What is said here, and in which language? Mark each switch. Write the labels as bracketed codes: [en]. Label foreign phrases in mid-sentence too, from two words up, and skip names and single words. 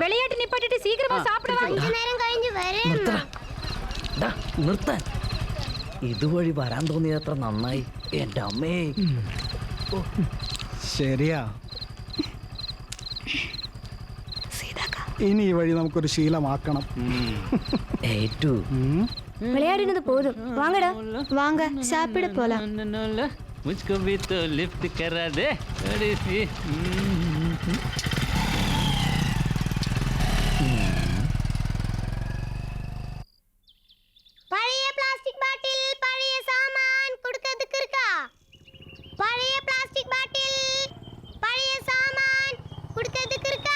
[ta] விளையாட்டு நிப்பாட்டிட்டு சீக்கிரமா சாப்பிட வா. கொஞ்ச நேரம் [ml] കഴിഞ്ഞ് വരാം. നിർത്താൻ ഇതുവഴി വരാൻ തോന്നിയത് അത്ര നന്നായി. എന്റെ അമ്മേ. ശരിയാ, ഇനി ഈ വഴി നമുക്കൊരു ശീലമാക്കണം. ഏറ്റു [ta] விளையாடினது போதும். வாங்கடா, வாங்க சாப்பிட போலாம். [hi] मुझको भी तो लिफ्ट करा दे थोड़ी सी. [ta] பழைய பிளாஸ்டிக் பாட்டில், பழைய சாமான் கொடுக்கிறதுக்கு இருக்கா? பழைய பிளாஸ்டிக் பாட்டில், பழைய சாமான் கொடுக்கிறதுக்கு இருக்கா?